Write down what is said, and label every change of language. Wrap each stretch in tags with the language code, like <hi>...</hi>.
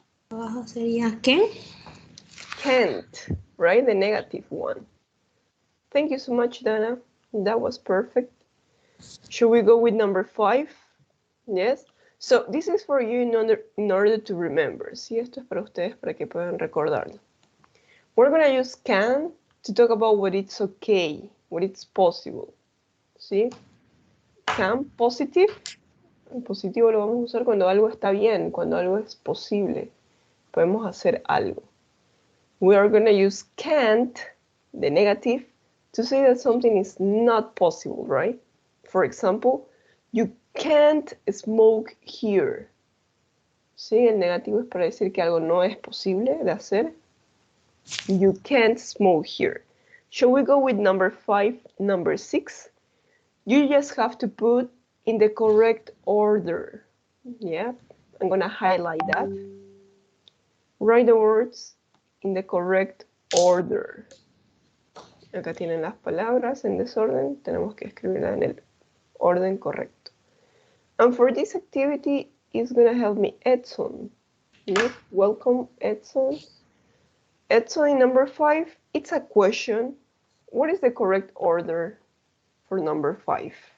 <es>Abajo sería can.</es> <en>Can't, right? The negative one. Thank you so much, Dana. That was perfect. Should we go with number five? Yes. So this is for you in order to remember.</en> <es>Sí, esto es para ustedes para que puedan recordarlo.</es> <en>We're gonna use can to talk about what it's okay, what it's possible. ¿Sí? Can, positive.</en> <es>El positivo lo vamos a usar cuando algo está bien, cuando algo es posible. Podemos hacer algo.</es> <en>We are gonna use can't, the negative, to say that something is not possible, right? For example, you can't smoke here.</en> <es>¿Sí? El negativo es para decir que algo no es posible de hacer.</es> <en>You can't smoke here. Shall we go with number five, number six? You just have to put in the correct order. Yeah, I'm gonna highlight that. Write the words in the correct order.</en> <es>Acá tienen las palabras en desorden, tenemos que escribirlas en el orden correcto.</es> <en>And for this activity, is gonna help me Edson. Welcome, Edson. Edson, in number 5, it's a question. What is the correct order for number 5?</en>